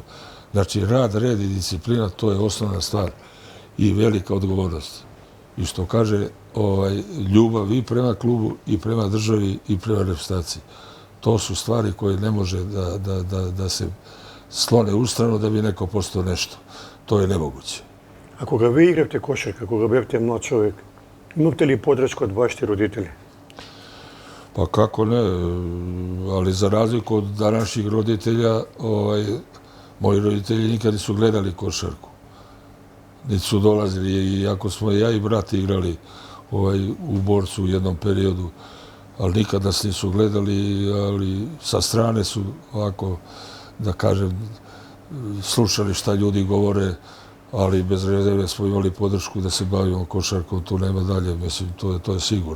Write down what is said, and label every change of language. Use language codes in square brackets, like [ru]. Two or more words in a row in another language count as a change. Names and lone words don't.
[sr] Znači, rad, red i disciplina, to je osnovna stvar i velika odgovornost. I što kaže, ljubav i prema klubu, i prema državi, i prema reprezentaciji. To su stvari koje ne može da se slone u stranu da bi neko postao nešto. To je nemoguće. [mk] А кога ви игравте кошарка, кога бевте млад човек, имавте ли подрачка од вашите родители? [sr] Pa kako ne, ali za razliku od današnjih roditelja, moji roditelji nikad nisu gledali košarku. Niti su dolazili, iako smo ja i brat igrali u Borcu u jednom periodu, ali nikad nas nisu gledali, ali sa strane su ovako, da kažem, slušali šta ljudi govore, ali bez rezerve smo imali podršku da se bavimo košarkom, tu nema dalje, mislim, to je sigurno.